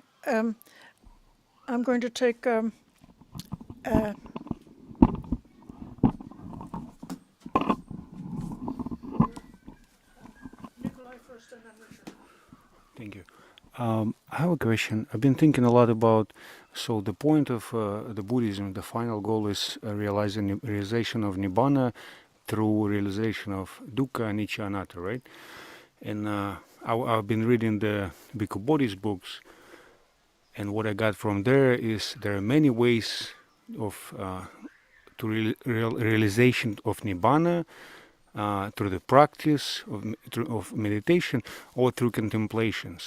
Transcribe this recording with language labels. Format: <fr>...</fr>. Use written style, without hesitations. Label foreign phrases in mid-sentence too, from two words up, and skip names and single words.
<en>I'm going to take Nikolai first and then Richard. Thank you. I have a question. I've been thinking a lot about, so the point of the Buddhism, the final goal is realization of Nibbana through realization of</en> <pi>dukkha, anicca, anatta,</pi> <en>right? And I've been reading the Bhikkhu Bodhi's books, and what I got from there is there are many ways of realization of Nibbana through the practice of meditation or through contemplations.</en>